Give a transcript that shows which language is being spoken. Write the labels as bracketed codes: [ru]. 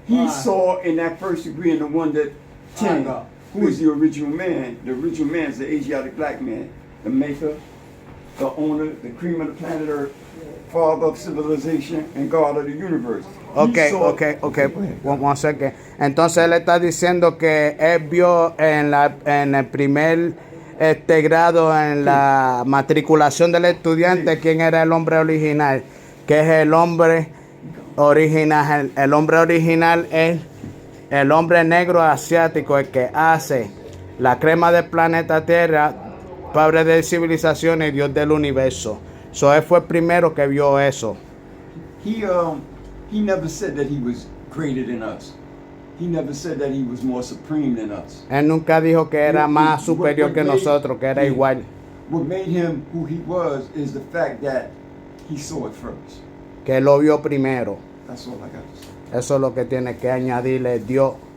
[en] He saw in that first degree in the one that came, who is the original man. The original man is the Asiatic black man, the maker, the owner, the cream of the planet Earth. father of civilization and God of the universe. Okay. One second. [es] Entonces él está diciendo que él vio en el primer grado en la matriculación del estudiante quién era el hombre original, que es el hombre original. El hombre original es el hombre negro asiático, el que hace la crema del planeta Tierra, padre de civilización y Dios del universo. So él fue el primero que vio eso. [en] He never said that he was greater than us. He never said that he was more supreme than us. [es] Él nunca dijo que era más superior que nosotros, que era igual. [en] What made him who he was is the fact that he saw it first. [es] Que lo vio primero. [en] That's all I got to say. [es] Eso es lo que tiene que añadirle Dios.